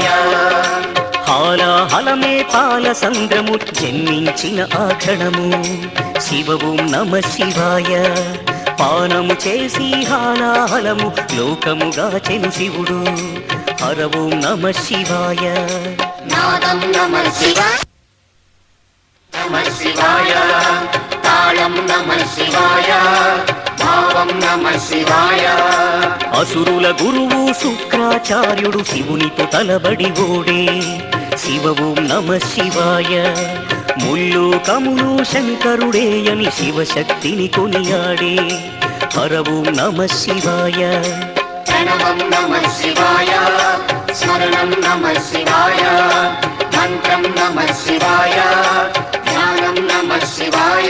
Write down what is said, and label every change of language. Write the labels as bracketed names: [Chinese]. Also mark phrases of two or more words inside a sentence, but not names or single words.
[Telugu] హాలాహలమే పాల సంద్రము జన్మించిన ఆ క్షణము శివ [Sanskrit] ఓం నమః శివాయ [Telugu] పానము చేసి హాలాహలము లోకముగాచెను శివుడు హర [Sanskrit] ఓం నమః శివాయ नादं नमः शिवाय नमः शिवाय ताళं नमः शिवाय भावं नमः शिवाय [Telugu] అసురుల గురువు శుక్రాచార్యుడు శివునితో తలబడి ఓడే శివ [Sanskrit] ఓం నమః శివాయ [Telugu] ముల్లు కములు శంకరుడేయని శివశక్తిని కొనియాడే హర [Sanskrit] ఓం నమః శివాయ प्रणवं नमः शिवाय स्मरणं नमः शिवाय मन्त्रं नमः शिवाय ध्यानं नमः शिवाय